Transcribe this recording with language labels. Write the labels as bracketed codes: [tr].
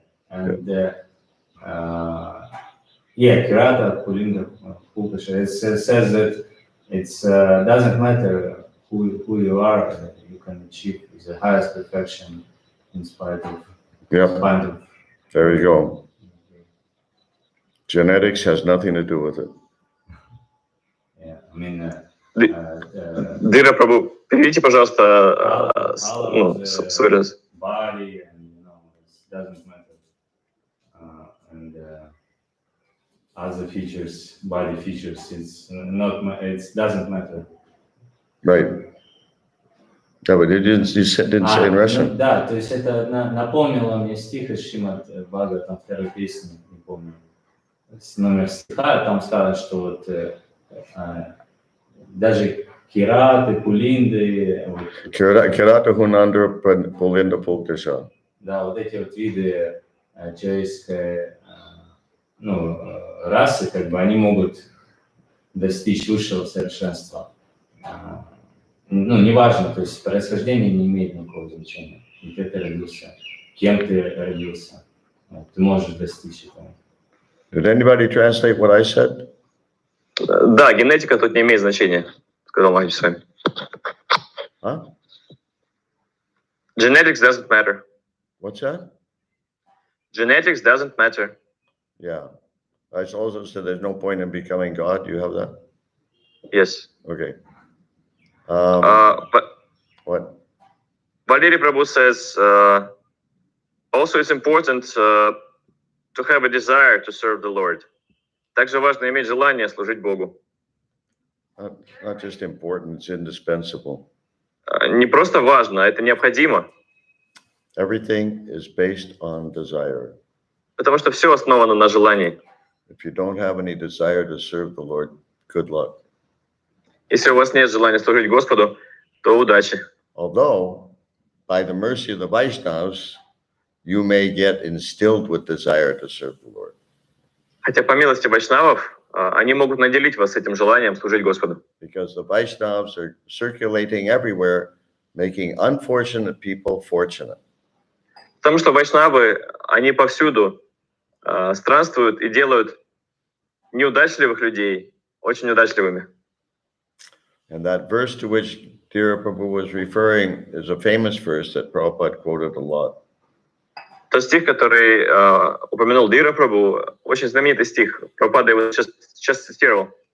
[en] And Kirata Pulinda Pulkasha. It says that it doesn't matter who you are, you can achieve the highest perfection in spite of. Yeah. There you go. Genetics has nothing to do with it. Yeah, I mean. [ru] Дира Прабhu, переведите, пожалуйста, свой раз. [en] Body and it doesn't matter, and other features, body features, it doesn't matter. Right. Yeah, but it didn't say in Russian. [ru] Да, то есть это напомнило мне стих из Шримад Бхагаватам, второй песни, не помню. Номер стиха, там сказано, что вот даже Кираты, Пулинды... Кирата Хунандра Пулинда Пулкаша. Да, вот эти вот виды человеческой расы, как бы они могут достичь высшего совершенства. Неважно, то есть происхождение не имеет никакого значения. Где ты родился, кем ты родился, ты можешь достичь этого. [en] Did anybody translate what I said? [ru] Да, генетика тут не имеет значения, сказал Махарадж с вами. Huh? [en] Genetics doesn't matter. What's that? Genetics doesn't matter. Yeah. I also said there's no point in becoming God. Do you have that? Yes. Okay. But What? Valery Prabhu says, also it's important to have a desire to serve the Lord. [ru] Также важно иметь желание служить Богу. [en] Not just important, it's indispensable. [ru] Не просто важно, это необходимо. [en] Everything is based on desire. [ru] Потому что все основано на желании. [en] If you don't have any desire to serve the Lord, good luck. [ru] Если у вас нет желания служить Господу, то удачи. [en] Although, by the mercy of the Vaishnavas, you may get instilled with desire to serve the Lord. [ru] Хотя по милости вайшнавов, они могут наделить вас этим желанием служить Господу. [en] Because the Vaishnavas are circulating everywhere, making unfortunate people fortunate. [ru] Потому что вайшнавы, они повсюду странствуют и делают неудачливых людей очень удачливыми. [en] And that verse to which Dhira Prabhu was referring is a famous verse that Prabhupada quoted a lot. [ru] Тот стих, который упомянул Dhira Prabhu, очень знаменитый стих. Прабхупада его сейчас цитировал.